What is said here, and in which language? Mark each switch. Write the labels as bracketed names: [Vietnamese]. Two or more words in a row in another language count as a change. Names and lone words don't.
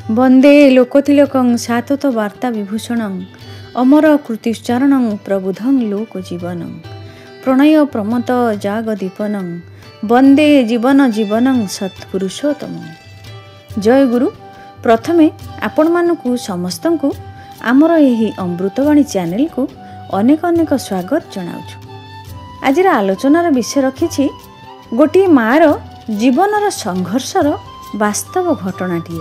[Sanskrit] ବନ୍ଦେ ଲୋକତିଲକଂ ସାତତ ବାର୍ତ୍ତା ବିଭୂଷଣଂ ଅମର କୃତିଶ୍ଚରଣଂ ପ୍ରବୁଧଂ ଲୋକ ଜୀବନଂ ପ୍ରଣୟ ପ୍ରମତ ଜାଗଦୀପନଂ ବନ୍ଦେ ଜୀବନ ଜୀବନଂ ସତ୍ପୁରୁଷୋତ୍ତମ। [Odia] ଜୟ ଗୁରୁ। ପ୍ରଥମେ ଆପଣ ମାନଙ୍କୁ ସମସ୍ତଙ୍କୁ ଆମର ଏହି ଅମୃତବାଣୀ ଚ୍ୟାନେଲକୁ ଅନେକ ଅନେକ ସ୍ୱାଗତ ଜଣାଉଛୁ। ଆଜିର ଆଲୋଚନାର ବିଷୟ ରଖିଛି ଗୋଟି ମା'ର ଜୀବନର ସଂଘର୍ଷର ବାସ୍ତବ ଘଟଣାଟିଏ।